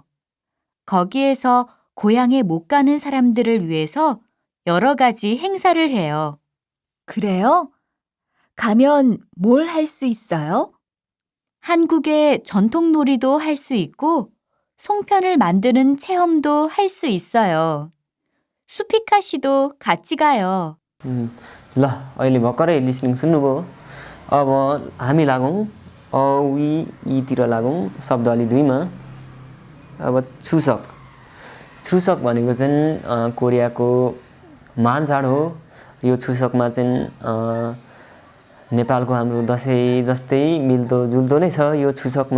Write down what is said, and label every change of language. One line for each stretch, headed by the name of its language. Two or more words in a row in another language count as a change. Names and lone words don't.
Korean: 거기에서 고향에 못 가는 사람들을 위해서 여러 가지 행사를 해요. 그래요? 가면 뭘 할 수 있어요? 한국의 전통놀이도 할 수 있고 송편을 만드는 체험도 할 수 있어요. 수피카 씨도 같이 가요.
Nepali: ल अहिले भर्खरै लिसनिङ सुन्नुभयो। अब हामी लागौँ अ वी ईतिर लागौँ शब्दावली 2 मा। अब छुसक भनेको चाहिँ कोरियाको महान चाड हो। यो छुसकमा चाहिँ नेपालको हाम्रो दसैँ जस्तै मिल्दो जुल्दो नै छ यो छुसकमा।